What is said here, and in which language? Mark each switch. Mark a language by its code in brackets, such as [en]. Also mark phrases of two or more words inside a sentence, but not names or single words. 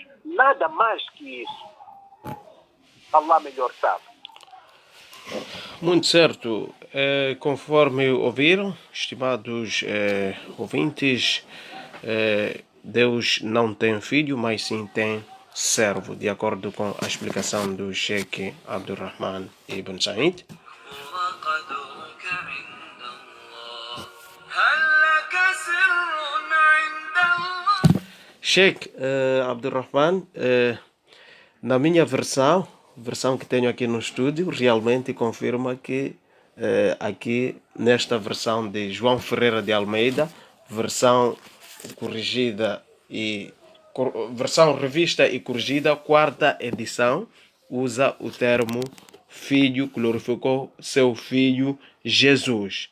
[pt] Nada mais que isso. Allah melhor sabe. Muito certo. Conforme ouviram, estimados ouvintes, Deus não tem filho, mas sim tem servo, de acordo com a explicação do Sheikh Abdurrahman Ibn Said. [ar] وقدرك عند الله هل لك سر عند الله [pt] Sheikh Abdurrahman, na minha versão que tenho aqui no estúdio, realmente confirma que aqui nesta versão de João Ferreira de Almeida, versão corrigida e versão revista e corrigida, quarta edição, usa o termo filho, glorificou seu filho Jesus.